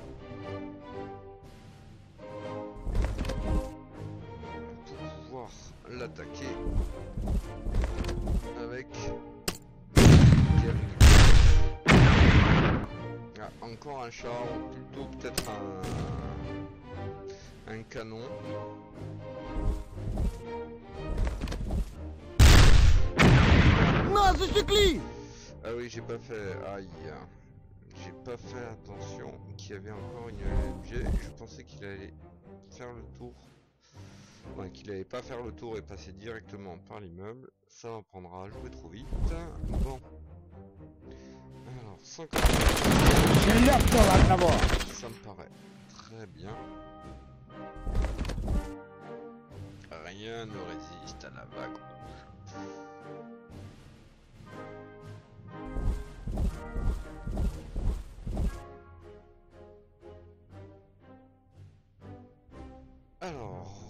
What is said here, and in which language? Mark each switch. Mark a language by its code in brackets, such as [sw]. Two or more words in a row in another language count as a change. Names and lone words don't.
[fr] Pour pouvoir l'attaquer avec des réguliers. Ah, encore un char, ou plutôt peut-être un canon. [ru] Нас засекли! [fr] Ah oui, j'ai pas fait. Aïe. J'ai pas fait attention qu'il y avait encore une LMG. Je pensais qu'il allait faire le tour. Enfin, qu'il allait pas faire le tour et passer directement par l'immeuble. Ça m'apprendra à jouer trop vite. Bon. Alors, 50. [ru] Шлепнул одного! [fr] Ça me paraît très bien. Rien ne résiste à la vague rouge. Alors,